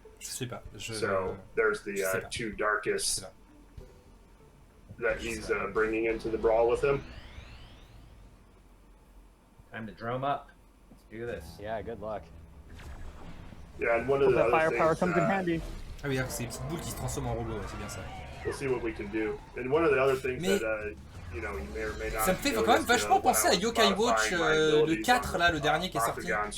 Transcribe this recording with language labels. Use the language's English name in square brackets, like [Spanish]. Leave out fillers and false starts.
[French] Je sais pas. [English] So, there's the two darkest that he's bringing into the brawl with him. Time to drum up. Let's do this. Yeah, good luck. Yeah, and one of the other firepower things, comes in handy. [French] Ah oui, c'est une petite boule qui se transforme en robot, c'est bien ça. [English] We'll see what we can do. And one of the other things that you know, you may or may not. [French] Ça me fait quand même vachement penser à Yokai Watch le 4 là, le dernier qui est sorti.